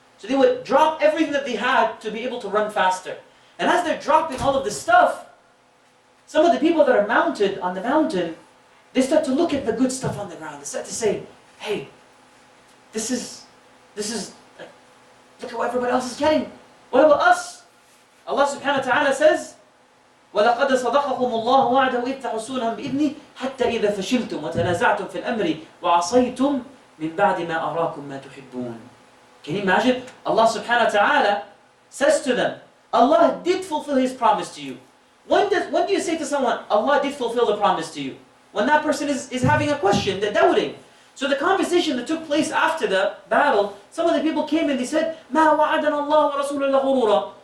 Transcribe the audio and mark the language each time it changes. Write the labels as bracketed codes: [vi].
[en] So they would drop everything that they had to be able to run faster. And as they're dropping all of this stuff, some of the people that are mounted on the mountain, they start to look at the good stuff on the ground. They start to say, hey, this is like, look at what everybody else is getting. What about us? Allah subhanahu wa ta'ala says, [ar] وَلَقَدْ صَدَقَكُمُ اللَّهُ وَعْدَهُ إِذْ تَحُسُّونَهُمْ بِإِذْنِهِ حَتَّى إِذَا فَشِلْتُمْ وَتَنَازَعْتُمْ فِي الْأَمْرِ وَعَصَيْتُمْ مِنْ بَعْدِ مَا أَرَاكُمْ مَا تُحِبُّونَ. [en] Can you imagine? Allah subhanahu wa ta'ala says to them, Allah did fulfill His promise to you. When do you say to someone, Allah did fulfill the promise to you? When that person is having a question, they're doubting. So the conversation that took place after the battle, some of the people came and they said, [ar] مَا وَعَدَنَ اللَّهُ وَرَسُولُهُ إِلَّا غُرُورًا.